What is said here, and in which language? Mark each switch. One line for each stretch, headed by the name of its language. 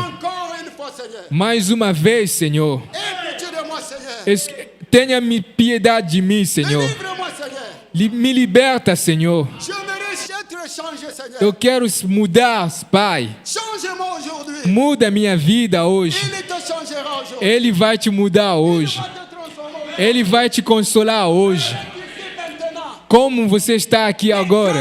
French: Encore une fois, Seigneur.
Portuguese: Mais uma vez, Senhor,
French: Aie pitié de moi, Seigneur.
Portuguese: tenha piedade de mim, Senhor.
French: Délivre-moi, Seigneur.
Portuguese: Me liberta, Senhor.
French: Je mérite d'être changé, Seigneur.
Portuguese: Eu quero mudar, Pai.
French: Change-moi aujourd'hui.
Portuguese: Muda a minha vida hoje.
French: Il te changera aujourd'hui.
Portuguese: Ele vai te mudar hoje.
French: Il va te transformer.
Portuguese: Ele vai te consolar hoje.
French: Ici maintenant.
Portuguese: Como você está aqui agora?